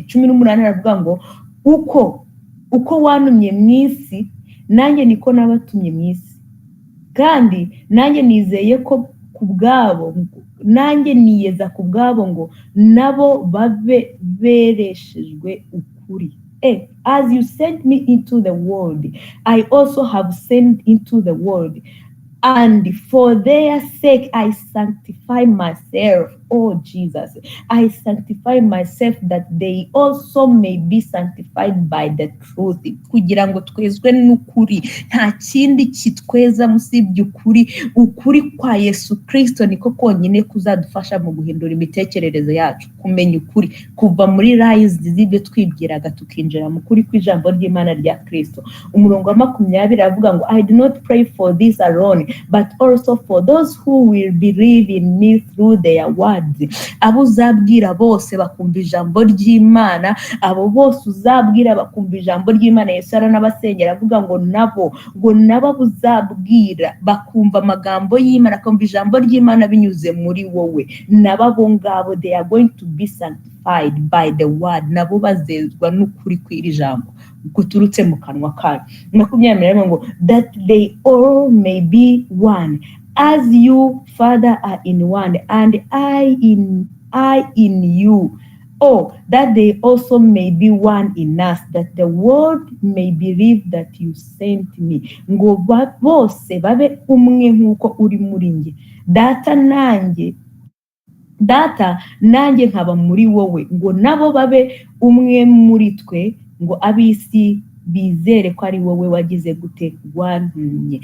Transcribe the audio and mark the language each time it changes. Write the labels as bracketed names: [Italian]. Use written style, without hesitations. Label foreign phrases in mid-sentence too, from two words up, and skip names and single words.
[Kinyarwanda] 18 aravuga ngo uko wantumye mu isi nanjye niko nabatumye mu isi, kandi nanjye nizeye ko kubwabo nanjye niyeza kubwabo ngo nabo babe bereshejwe ukuri. [English] As you sent me into the world, I also have sent into the world. And for their sake, I sanctify myself. Oh, Jesus. I sanctify myself that they also may be sanctified by the truth. [Kinyarwanda] Kugira ngo twezwe n'ukuri. Nta kindi kitweza musibye ukuri. Ukuri kwa Yesu Kristo niko konyine kuzadufasha mu guhindura imitekerereze yacu. Kumenya ukuri. Kuva muri lies z'ibyo twibwiraga tukinjira mu kuri kw'ijambo ry'Imana rya Kristo. Umurongo wa 20 avuga ngo [English] I do not pray for this alone, but also for those who will believe in me through their words. [Kinyarwanda] Abo uzabwira bose bakumva ijambo ry'Imana, abo bose uzabwira bakumva ijambo ry'Imana. Yesu aranabasengera avuga ngo nabo uzabwira bakumva amagambo y'Imana, akumva ijambo ry'Imana binyuze muri wowe. Nabo ngabo [English] they are going to be sanctified by the word. [Kinyarwanda] Nabo bazezwa n'ukuri kw'iri jambo guturutse mu kanwa kayo. [English] 20 ngo that they all may be one, as you, Father, are in one, and I in you. Oh, that they also may be one in us, that the world may believe that you sent me. [Kinyarwanda] Ngo bose babe umwe nk'uko uri muri nge. Data nanjye nkaba muri wowe. Ngo nabo babe umwe muri twe, ngo ab'isi bizere ko ari wowe wagize gute wantumye.